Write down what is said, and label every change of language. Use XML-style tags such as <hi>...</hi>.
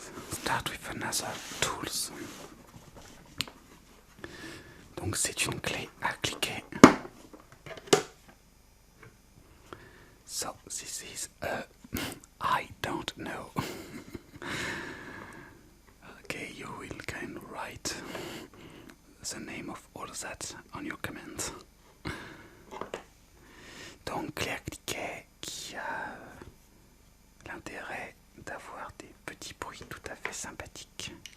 <en>start with another tools.</en> <fr>Donc c'est une clé à cliquer.</fr> <en>So this is I don't know. Okay, you will can write the name of all that on your comment.</en> <fr>Donc clé à cliquer qui a l'intérêt d'avoir des petits bruits tout à fait sympathiques.</fr>